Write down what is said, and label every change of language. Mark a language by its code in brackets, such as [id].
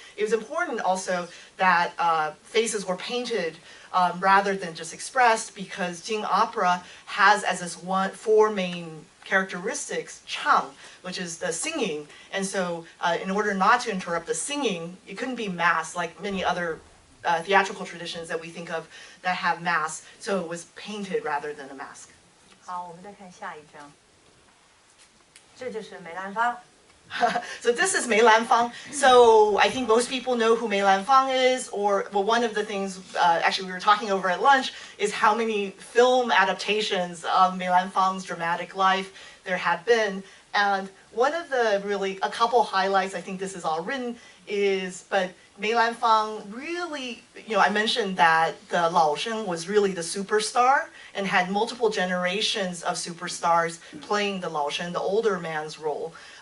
[en] It was important also that faces were painted rather than just expressed, because Jing opera has as its four main characteristics, chang, which is the singing. And so in order not to interrupt the singing, it couldn't be masked like many other theatrical traditions that we think of that have masks. So it was painted rather than a mask. [zh] 好，我们再看下一张，这就是梅兰芳。 [en] So this is Mei Lanfang. So I think most people know who Mei Lanfang is, or well, one of the things actually we were talking over at lunch is how many film adaptations of Mei Lanfang's dramatic life there have been. And one of the a couple highlights, I think this is all written, is, but Mei Lanfang really, I mentioned that the Lao Sheng was really the superstar and had multiple generations of superstars playing the Lao Sheng, the older man's role.